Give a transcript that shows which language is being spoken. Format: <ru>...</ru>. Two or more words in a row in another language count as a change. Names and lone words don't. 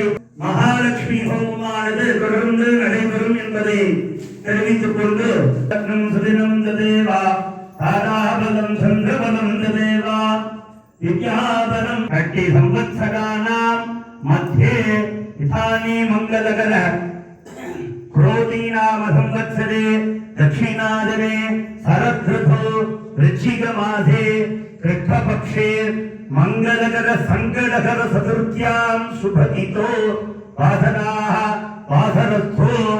<ta>மகாலட்சுமி ஹோமமானது தொடர்ந்து நடைபெறும் என்பதை தெரிவித்துக் கொண்டு</ta> <sa>सुदिनं तदेव ताराबलं चन्द्रबलं तदेव विद्याबलं षष्टि संवत्सराणां मध्ये इदानीं मङ्गलकर क्रोधीनाम संवत्सरे दक्षिणादने शरदृतौ वृश्चिकमासे कृष्णपक्षे मंगलकर संकटकर चतुर्थ्यां शुभतिथो वासराः वासरस्थो</sa>